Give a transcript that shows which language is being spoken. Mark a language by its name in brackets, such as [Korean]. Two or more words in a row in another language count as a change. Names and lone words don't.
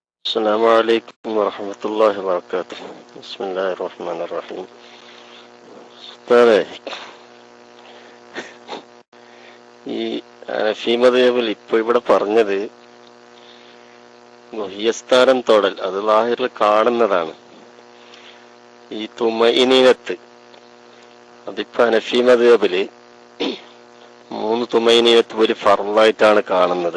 [Arabic] السلام عليكم ورحمة الله وبركاته. بسم الله الرحمن الرحيم. [Malayalam] ഈ ഹനഫി മദ്ഹബിൽ ഇപ്പൊ ഇവിടെ പറഞ്ഞത് മുഹ്യസ്ഥാനം തൊടൽ, അത് ലാഹിറിൽ കാണുന്നതാണ്. ഈ തുമഇനീനത്ത്, അതിപ്പോ ഹനഫി മദ്ഹബില് 3 തുമഇനീനത്ത് ഒരു ഫർളായിട്ടാണ് കാണുന്നത്.